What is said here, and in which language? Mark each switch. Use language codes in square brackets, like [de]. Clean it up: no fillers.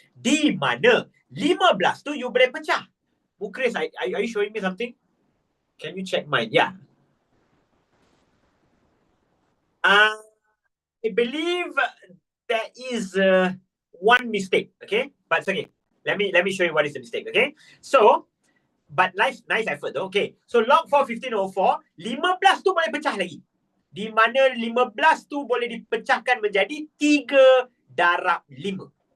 [ms] Di mana 15 tu you boleh pecah. [en] Chris, are you showing me something? Can you check mine? Yeah. I believe there is one mistake. Okay? But it's okay. Let me show you what is the mistake. Okay? So, but nice effort though. [ms] Okay. So log 4 15/4, 15 tu boleh pecah lagi. Di mana 15 tu boleh dipecahkan menjadi 3/5.